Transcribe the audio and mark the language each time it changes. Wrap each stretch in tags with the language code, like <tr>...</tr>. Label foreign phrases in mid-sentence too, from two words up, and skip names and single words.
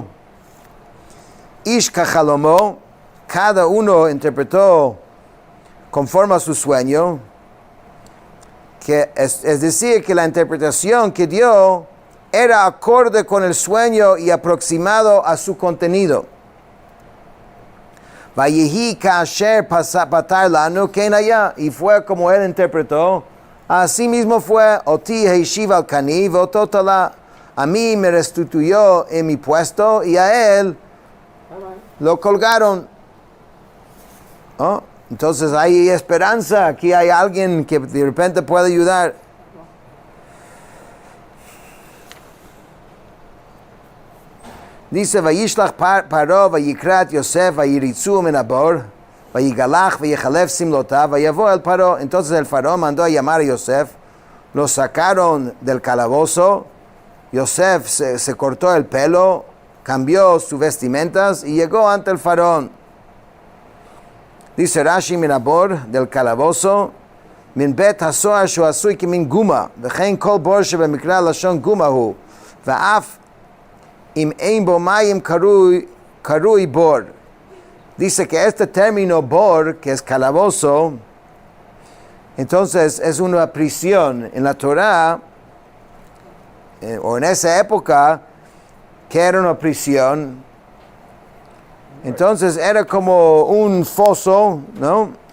<he>איש כחלומו,</he> <es>cada uno interpretó conforme a su sueño, que es decir, que la interpretación que dio era acorde con el sueño y aproximado a su contenido.</es> <he>ויהי כאשר פתר לנו כן היה,</he> <es>y fue como él interpretó. Así mismo fue,</es> <he>אותי השיב על כני ואותו תלה,</he> <es>a mí me restituyó en mi puesto y a él lo colgaron. ¿Oh? Entonces hay esperanza, aquí hay alguien que de repente puede ayudar. Dice,</es> <he>וישלח פרעה ויקרא את יוסף ויריצהו מן הבור ויגלח ויחלף שמלתיו ויבא אל פרעה.</he> <es>Entonces el faraón mandó a llamar a Yosef, lo sacaron del calabozo. Yosef se cortó el pelo, cambió sus vestimentas y llegó ante el faraón. Dice Rashi,</es> <he>מן הבור,</he> <es>del calabozo,</es> <he>מבית הסהר שעשוי כמין גומא וכן כל בור שבמקרא לשון גומא הוא ואף אם אין בו מים קרוי בור.</he> <es>Dice que este término bor, que es calabozo, entonces es una prisión. En la Torah, o en esa época, que era una prisión, entonces era como un foso, ¿no?</es>